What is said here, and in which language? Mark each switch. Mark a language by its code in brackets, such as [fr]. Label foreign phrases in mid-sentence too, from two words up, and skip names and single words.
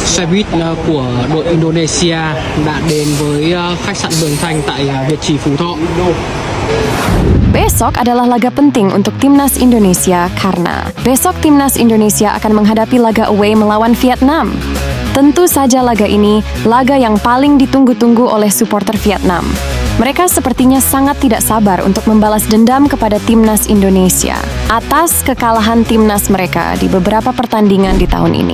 [vi] xe buýt của đội Indonesia đã đến với khách sạn Mường Thanh tại Việt Trì, Phú Thọ. [id] Besok adalah laga penting untuk timnas Indonesia karena besok timnas Indonesia akan menghadapi laga away melawan Vietnam. Tentu saja laga ini laga yang paling ditunggu-tunggu oleh supporter Vietnam. Mereka sepertinya sangat tidak sabar untuk membalas dendam kepada timnas Indonesia atas kekalahan timnas mereka di beberapa pertandingan di tahun ini.